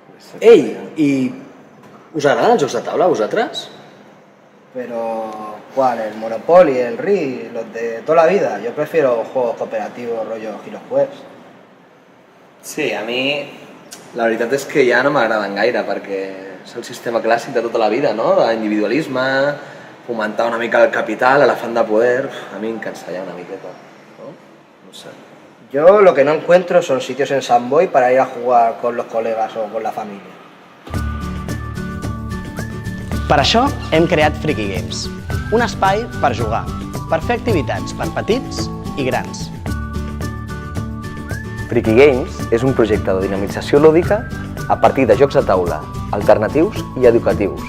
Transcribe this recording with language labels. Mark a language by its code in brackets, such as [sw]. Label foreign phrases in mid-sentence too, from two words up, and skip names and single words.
[ca] Ei, i us agraden els jocs de taula a vosaltres? [es] Pero, ¿cuál? ¿El Monopoly, el Ri, los de toda la vida? Yo prefiero juegos cooperativos, rollo Giroquest. [ca] Sí, a mi la veritat és que ja no m'agraden gaire perquè és el sistema clàssic de tota la vida, no? L'individualisme, fomentar una mica el capital, l'elefant de poder, a mi em cansa ja una miqueta, no? No sé. [es] Yo lo que no encuentro son sitios en Samboy para ir a jugar con los colegas o con la familia. [ca] Per això hem creat Freaky Games, un espai per jugar, per fer activitats per petits i grans. Freaky Games és un projecte de dinamització lúdica a partir de jocs de taula, alternatius i educatius.